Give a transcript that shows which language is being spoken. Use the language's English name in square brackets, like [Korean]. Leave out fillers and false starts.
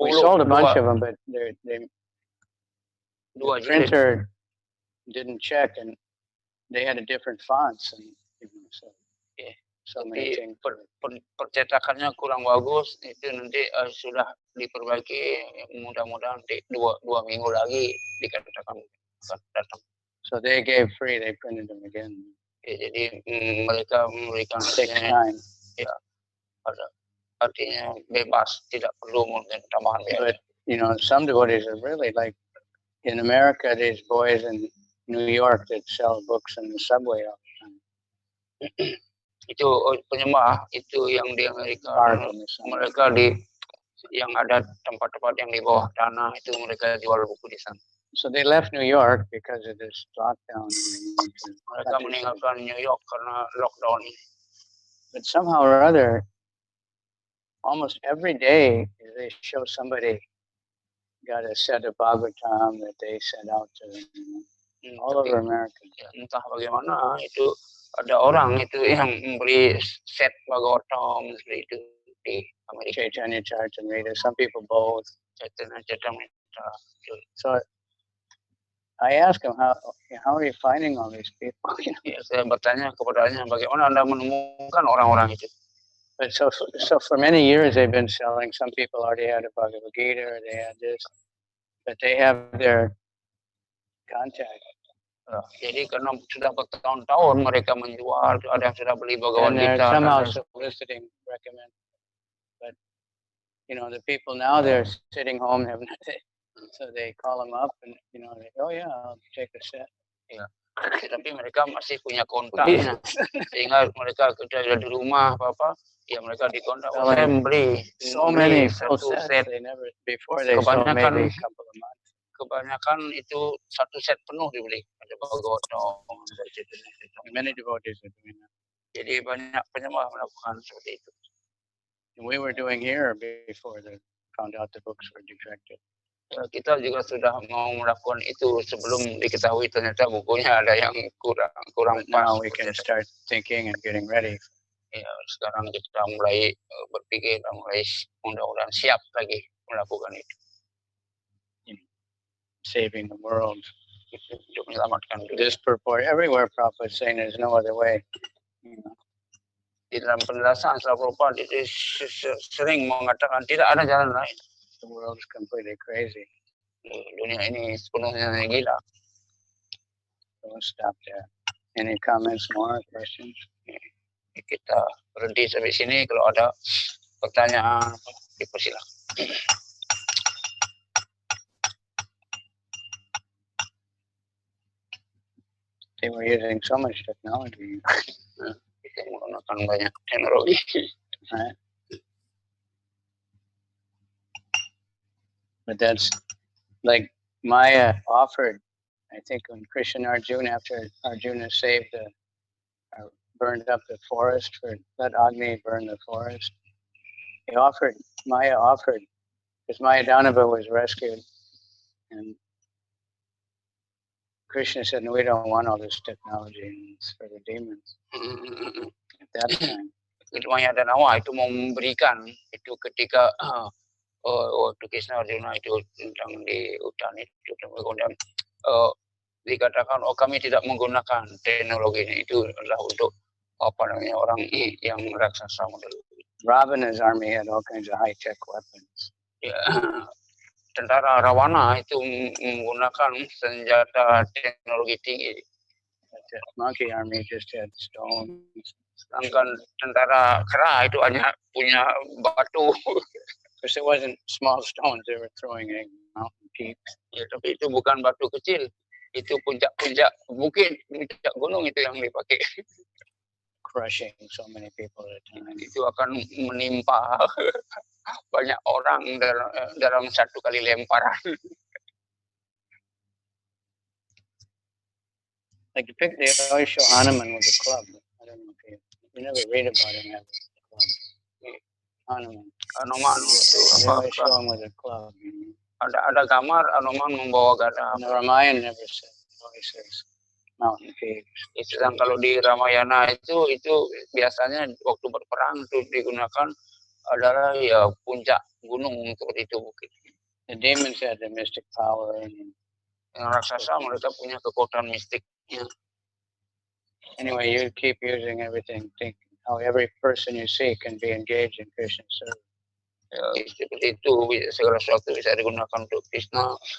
[English] We sold a bunch of them, but the printer didn't check, and they had a different fonts, and so many things. [Indonesian] Percetakannya kurang bagus, itu nanti sudah diperbaiki, mudah-mudahan nanti 2 minggu lagi dikatakan datang. [English] So they gave free, they printed them again. [Indonesian] Jadi mereka memberikan [English] time. [Indonesian] Ya, artinya bebas, tidak perlu mungkin tambahan biaya. [English] But some devotees are really like in America, these boys in New York that sell books in the subway all the time. [Indonesian] Itu penyembah itu yang di Amerika, mereka yang ada tempat-tempat yang di bawah tanah itu mereka jual buku di sana. [English] So they left New York because of this lockdown. [Indonesian] Mereka meninggalkan New York karena lockdown. [English] But somehow or other, almost every day they show somebody got a set of Bhagavatam that they sent out to them, all over America. [Indonesian] Entah bagaimana itu ada orang itu yang memberi set Bhagavatam seperti itu di Amerika. [English] Chaitanya Charitamrita, some people both. Chaitanya Charitamrita. So I asked him, how are you finding all these people? [Indonesian] Ya, saya bertanya kepadanya, bagaimana Anda menemukan orang-orang itu? [English] But so for many years they've been selling. Some people already had a Bhagavad Gita, or they had this, but they have their contact. [Indonesian] Jadi karena sudah bertahun-tahun mereka menjual, ada yang sudah beli Bhagavad [English] And they're [Indonesian] Gita. [English] somehow soliciting, recommend. But the people now, they're sitting home, have nothing, so they call them up, and they, oh yeah, I'll take a set. [Indonesian] Ya. Tapi mereka masih punya kontaknya, sehingga mereka ketika di rumah apa-apa, ya mereka dikontak. Saya membeli [English] so many [Indonesian] satu set. [English] Before they sold maybe a couple of months. [Indonesian] Kebanyakan itu satu set penuh dibeli. Ada Bhagavatam, [English] many devotees are doing that. [Indonesian] Jadi banyak penyembah melakukan seperti itu. [English] And we were doing here before they found out the books were defective. [Indonesian] Kita juga sudah mau melakukan itu sebelum diketahui ternyata bukunya ada yang kurang pas. [English] Now we can start thinking and getting ready. [Indonesian] Ya, sekarang kita mulai berpikir, mulai mudah-mudahan siap lagi melakukan itu. [English] Saving the world. [Indonesian] Untuk menyelamatkan dunia. [English] This purport everywhere Prabhupada is saying there's no other way. [Indonesian] Di dalam penjelasan Prabhupada itu sering mengatakan tidak ada jalan lain. [English] The world is completely crazy. [Indonesian] Dunia ini sepenuhnya gila. [English] Don't stop there. Any comments more, questions? [Indonesian] Kita berhenti sampai sini. Kalau ada pertanyaan, dipersilakan. [English] They were using so much technology. [Indonesian] Kita menggunakan banyak teknologi. [English] Right? But that's like Maya offered, I think, when Krishna and Arjuna, after Arjuna saved burned up the forest, let Agni burn the forest. Maya offered, because Mayadanava was rescued, and Krishna said, no, we don't want all this technology, it's for the demons. At that time. [Indonesian] Mayadanava itu memberikan itu ketika waktu Krishna Arjuna itu tentang di hutan itu, kemudian dikatakan, kami tidak menggunakan teknologi ini, itu adalah untuk orang yang raksasa model. [English] Ravana's army had all kinds of high-tech weapons. [Indonesian] Ya, tentara Rawana itu menggunakan senjata teknologi tinggi. [English] The monkey army just had stones. [Indonesian] Sedangkan tentara kera itu hanya punya batu. [English] Because it wasn't small stones, they were throwing at mountain peaks. [Indonesian] Ya, tapi itu bukan batu kecil, itu puncak-puncak bukit, puncak gunung itu yang dipakai. [English] Crushing so many people at a time. [Indonesian] Itu akan menimpa banyak orang dalam satu kali lemparan. [English] Like they always show Hanuman with a club. I don't know if you never read about him having a club. Hanuman. [Indonesian] Hanuman itu [English] show him with a club. [Indonesian] Ada gambar Hanuman membawa gada. [English] And the Ramayana never says. It always says mountain peaks. [Indonesian] Sedang kalau di Ramayana itu biasanya waktu berperang itu digunakan adalah ya puncak gunung seperti itu bukit. [English] The demons had the mystic power. [Indonesian] Yang raksasa mereka punya kekuatan mistik. [English] Yeah. Anyway, you keep using everything. Think how every person you see can be engaged in Krishna's service. [Indonesian] Ya, seperti itu segala sesuatu bisa digunakan untuk Krishna.